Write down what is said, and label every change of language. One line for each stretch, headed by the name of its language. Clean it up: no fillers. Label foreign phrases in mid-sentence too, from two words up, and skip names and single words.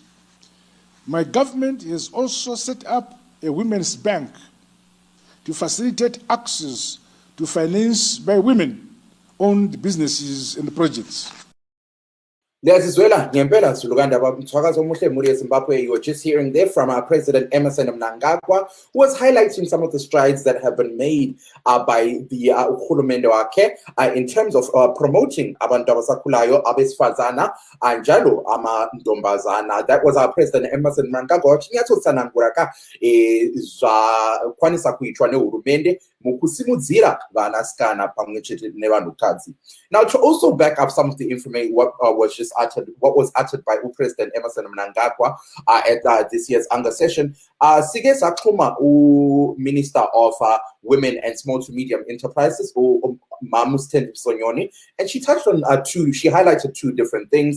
English: My government has also set up a women's bank to facilitate access to finance by women-owned businesses and projects. You were just hearing there from President Emmerson Mnangagwa, who was highlighting some of the strides that have been made by the
North Ndebele: uhulumende wakhe
English: in terms of promoting
North Ndebele: abantu abasakhulayo, abesifazana, anjalo amantombazana.
English: That was our President Emmerson Mnangagwa.
Shona: Kwanisa kuitwa nehurumende mukusimudzira vanasikana pamwechete nevanhukadzi.
English: Now, to also back up some of the information, what was uttered by President Emmerson Mnangagwa at this year's Anga session, Sige Saxuma, Minister of Women and Small to Medium Enterprises, Mamusten Sonyoni, and she touched on she highlighted 2 different things.